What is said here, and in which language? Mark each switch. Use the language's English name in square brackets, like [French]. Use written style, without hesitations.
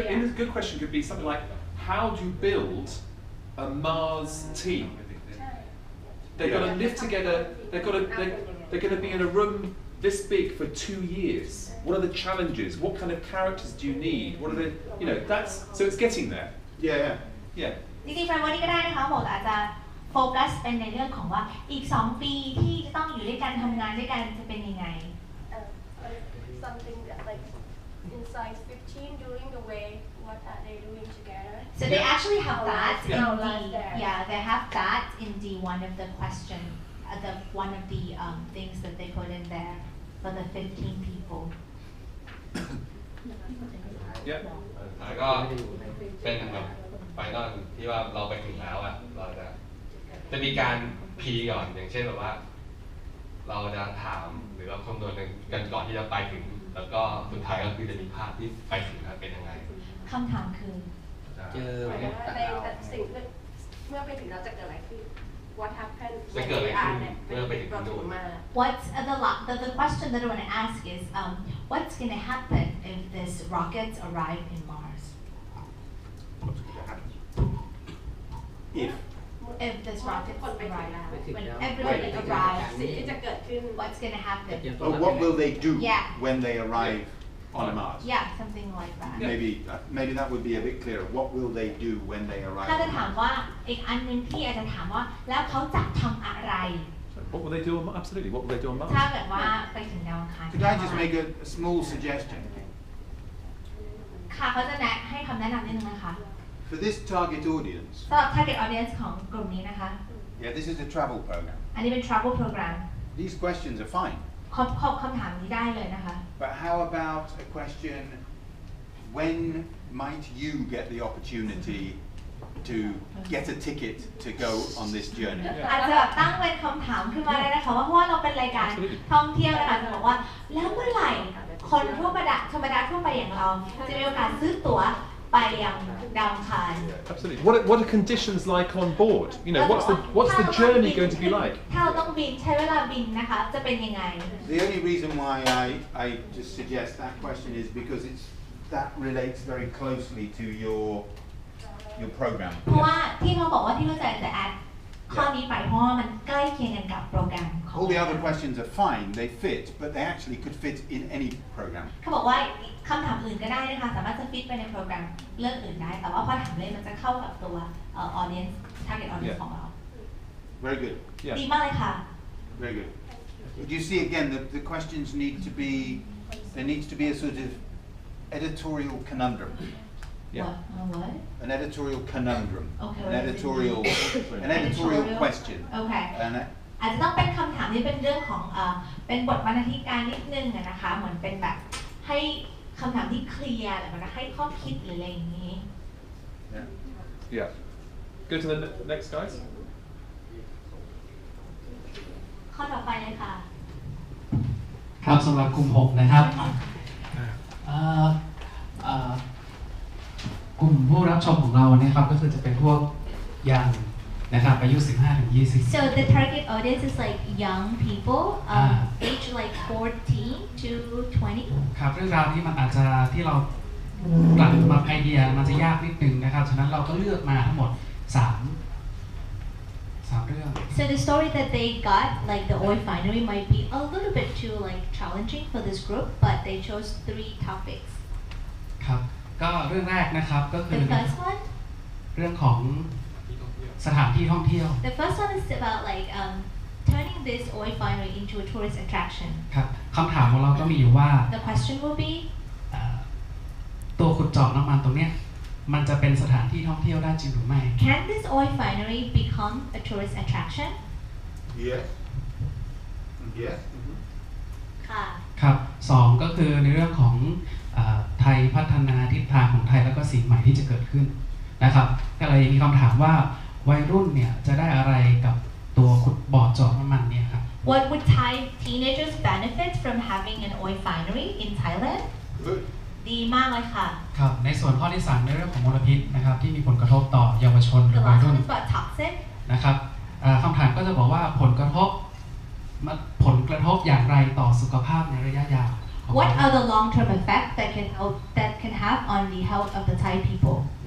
[English] A good question could be something like, how do you build a Mars team? They've got to live together. They're going to be in a room this big for 2 years. What are the challenges? What kind of characters do you need? What are the, that's, so it's getting there. Yeah. [Thai] จริงๆแฟนวันนี้ก็ได้นะคะหมดอาจจะโฟกัสเป็นในเรื่องของว่าอีก2 ปีที่จะต้องอยู่ด้วยกันทำงานด้วยกันจะเป็นยังไง [English] something that like in size 15 during the way what are they doing together so they actually have that in they have that in the one of the question the one of the things that they put in there for the 15 people [Thai] แล้วก็เป็นแบบไฟนอลที่ว่าเราไปถึงแล้วเราจะมีการพีก่อนอย่างเช่นแบบว่าเราจะถามหรือว่าคำนวณกันก่อนที่จะไปถึงแล้วก็สุดท้ายก็คือจะมีภาพที่ไปถึงเป็นยังไง คำถามคือ เจอในสิ่งเมื่อไปถึงเราจะเกิดอะไรขึ้น [English] What happened [Thai] จะเกิดอะไรขึ้นเมื่อไปถึงนู่น [English] What's the question that I want to ask is what's going to happen if this rockets arrive in Mars if this rocket arrives when everybody arrives what's going to happen what will they do when they arrive on Mars something like that maybe that would be a bit clearer what will they do when they arrive [Thai] ถ้าจะถามว่าอีกอันนึงที่อาจจะถามว่าแล้วเขาจะทำอะไร [English] What will they do on Mars? Absolutely. What will they do on Mars? [Thai] ถ้าเกิดว่าไปถึงดาวอังคาร [English] Could I just make a small suggestion [Thai] ค่ะเขาจะให้คำแนะนำนิดนึงนะคะ [English] For this target audience [Thai] สำหรับ target audience ของกลุ่มนี้นะคะ [English] this is a travel program [Thai] อันนี้เป็น travel program [English] These questions are fine [Thai] คำถามนี้ได้เลยนะคะ [English] But how about a question when might you get the opportunity to get a ticket to go on this journey [Thai] อาจจะตั้งเป็นคำถามขึ้นมาได้นะคะว่าเพราะว่าเราเป็นรายการท่องเที่ยวนะคะจะบอกว่าแล้วเมื่อไหร่คนธรรมดาทั่วไปอย่างเราจะมีโอกาสซื้อตั๋วไปยังดาวอังคาร [English] Absolutely. What are conditions like on board? What's the journey going to be like? [Thai] ถ้าเราต้องบินใช้เวลาบินนะคะจะเป็นยังไง [English] The only reason why I just suggest that question is because that relates very closely to your program [Thai] เพราะว่าที่เขาบอกว่าที่เขาจะแอดข้อนี้ไปเพราะว่ามันใกล้เคียงกันกับโปรแกรม [English] All the other questions are fine they fit but they actually could fit in any program [Thai] เขาบอกว่าคำถามอื่นก็ได้นะคะสามารถจะฟิตไปในโปรแกรมเรื่องอื่นได้แต่ว่าพอถามเลยมันจะเข้ากับตัว audience target audience ของเรา [English] Very good [Thai] ดีมากเลยค่ะ [English] Very good But you see again the questions need to be there needs to be a sort of editorial conundrum What? An editorial conundrum. Okay. An editorial question. Okay. [Thai] อาจจะต้องเป็นคำถามที่เป็นเรื่องของเป็นบทบรรณาธิการนิดนึงนะคะเหมือนเป็นแบบให้คำถามที่เคลียร์หรือมันให้ข้อคิดหรืออะไรอย่างนี้ [English] Yeah. Go to the next guys. [Thai] ข้อต่อไปเลยค่ะ ครับสำหรับกลุ่ม 6 นะครับกลุ่มผู้รับชมของเราเนี่ยครับก็คือจะเป็นพวกยังนะครับอายุ 15-20 [English] So the target audience is like young people age like 14 to 20 [Thai] ครับเรื่องราวนี้มันอาจจะที่เรากลั่นมาไอเดียมันจะยากนิดนึงนะครับฉะนั้นเราก็เลือกมาทั้งหมด3เรื่อง [English] So the story that they got, like the oil finery, might be a little bit too like challenging for this group, but they chose 3 topics. [Thai] ครับก็เรื่องแรกนะครับก็คือ [English] The first one, [Thai] เรื่องของสถานที่ท่องเที่ยว [English] the first one is about like turning this oil finery into a tourist attraction. [Thai] ครับคำถามของเราก็มีอยู่ว่า [English] The question will be [Thai] ตัวขุดเจาะน้ำมันตรงเนี้ยมันจะเป็นสถานที่ท่องเที่ยวได้จริงหรือไม่ [English] Can this oil finery become a tourist attraction? Yes. Yes. [Thai] ค่ะ ครับ2ก็คือในเรื่องของไทยพัฒนาทิศทางของไทยแล้วก็สิ่งใหม่ที่จะเกิดขึ้นนะครับก็เลยมีคำถามว่าวัยรุ่นเนี่ยจะได้อะไรกับตัวขุดบ่อเจาะน้ำมันเนี่ยครับ [English] What would Thai teenagers benefit from having an oil finery in Thailand? [Thai] ดีมากเลยค่ะ ครับในส่วนข้อที่3ในเรื่องของมลพิษนะครับที่มีผลกระทบต่อเยาวชนหรือวัยรุ่นนะครับคำถามก็จะบอกว่าผลกระทบอย่างไรต่อสุขภาพในระยะยาว [English] What are the long-term effects that can have on the health of the Thai people?